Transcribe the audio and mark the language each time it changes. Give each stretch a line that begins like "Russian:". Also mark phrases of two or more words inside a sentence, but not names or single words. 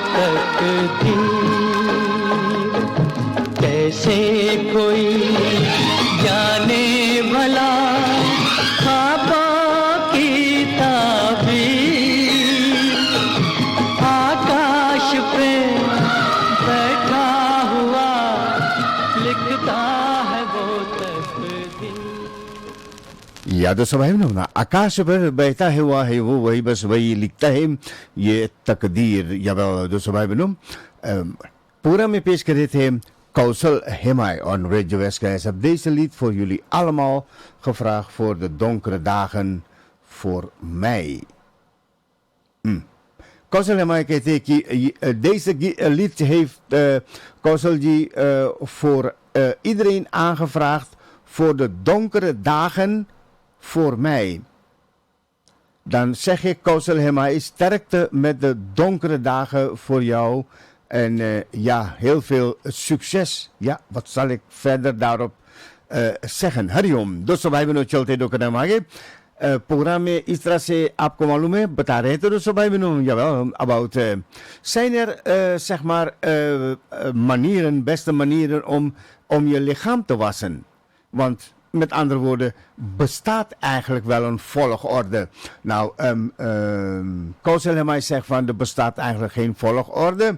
Hindi: तकदीर कैसे कोई जाने भला ख्वाबों की ताबीर आकाश पे बैठा हुआ लिखता है वो तकदीर या दोस्तों भाई ना आकाश पर बहता हुआ है वो वही बस वही लिखता है ये तकदीर या दोस्तों भाई बहनों पूरा में पेश करे थे Kausel Hemai on Radio Westgeest
Dutch: heb deze lied voor jullie allemaal gevraagd voor de donkere dagen voor mij. Kausel Hemai
Hindi: कहते हैं कि
Dutch: deze lied heeft Kauselji voor iedereen aangevraagd voor de donkere dagen voor mij. Dan zeg ik Kausel Hemai sterkte met de donkere dagen voor jou. En ja, heel veel succes. Ja, wat zal ik verder daarop zeggen?
Hindi: हरिओम दोस्तों भाई बहनों चलते दो कदम आगे प्रोग्राम में इस तरह से आपको मालूम है बता रहे थे दोस्तों भाई बहनों about
Dutch: zijn er zeg maar manieren, beste manieren om je lichaam te wassen? Want met andere woorden, bestaat eigenlijk wel een volgorde? Nou, Kausel Hemai zegt van, er bestaat eigenlijk geen volgorde.